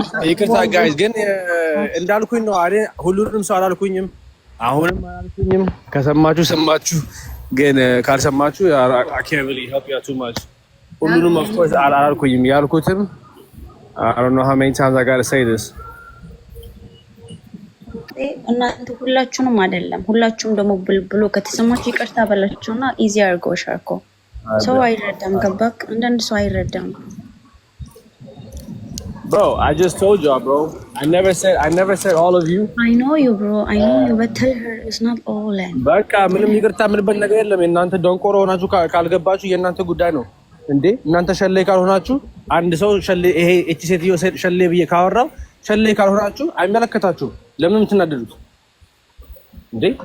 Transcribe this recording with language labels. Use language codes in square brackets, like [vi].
[am] ይቅርታ ጋይስ፣ ግን እንዳልኩኝ ነው አይደል? ሁሉንም ሰው አላልኩኝም፣ አሁንም አላልኩኝም። ከሰማችሁ ሰማችሁ፣ ግን ካልሰማችሁ አኬብሊ [en] help you too much። [am] ሁሉንም [en] of course [am] አላልኩኝም። ያልኩትም [en] I don't know how many times I got to say this። [am] እናንተ ሁላችሁንም አይደለም፣ ሁላችሁም ደግሞ ብሎ ከተሰማችሁ ይቅርታ በላችሁና ኢዚ አድርጎ ሻርኮ ሰው አይረዳም። ገባክ? አንዳንድ ሰው አይረዳም። [en] Bro, I just told y'all, bro. I never said all of you. I know you, bro. I know you, but tell her it's not all. [am] በቃ ምንም ይቅርታ ምንበት ነገር የለም። እናንተ ደንቆሮ ሆናችሁ ካልገባችሁ የእናንተ ጉዳይ ነው እንዴ። እናንተ ሸሌ ካልሆናችሁ አንድ ሰው ሸሌ ይሄ እቺ ሴትዮ ሸሌ ብዬ ካወራው ሸሌ ካልሆናችሁ አይመለከታችሁም። ለምን የምትናደዱት እንዴ?